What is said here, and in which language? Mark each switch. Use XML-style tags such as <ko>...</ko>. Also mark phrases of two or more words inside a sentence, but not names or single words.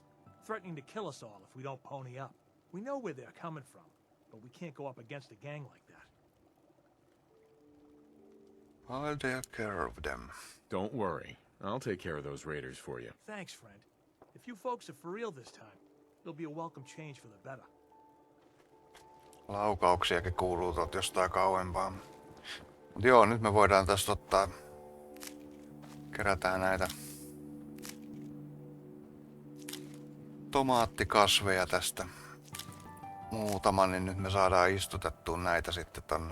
<en>Threatening to kill us all if we don't pony up. We know where they're coming from. But we can't go up against a gang like that. I'll take care of them. Don't worry. I'll take care of those raiders for you. Thanks, friend. If you folks are for real this time, it'll be a welcome change for the better.</en> <fi>Laukauksiakin kuuluu tuolta jostain kauempaa. Mut joo, nyt me voidaan tästä ottaa... Kerätään näitä... tomaattikasveja tästä. Muutama, niin nyt me saadaan istutettua näitä sitten tonne.</fi>